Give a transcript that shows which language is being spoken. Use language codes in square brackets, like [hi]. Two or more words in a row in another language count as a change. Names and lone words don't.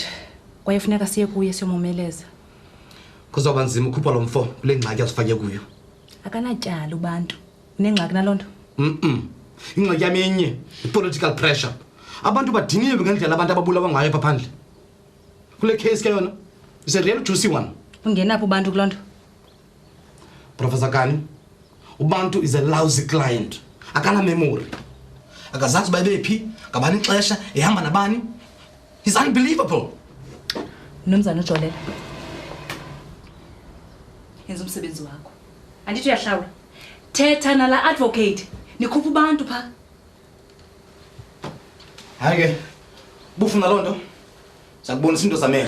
[xh] Kwaye funeka siye kuye siyomomeleza. Kuzoba nzima ukhupha lo mfo kule ngxaki asifake kuyo. Akanatyala ubantu. Unengxaki nalonto? Ingxaki yami enye [en] i-political pressure. [xh] Abantu badiniwe ngendlela abantu ababulawa ngayo apha phandle. Kule case ke yona [en] is a real juicy one. [xh] Ungenaphi ubantu kulonto? Professor Kani, ubantu [en] is a lousy client. [xh] Akana memory. Akazazi babephi, ngabani ixesha ehamba nabani. [en] He's unbelievable. [xh] Nomzana uJolela. Yenza umsebenzi wakho. Andithi uyahlawula. Thetha nala advocate. Nikhupha abantu pha. Hayi ke. Bufuna lonto. Sakubonisa into zamehlo.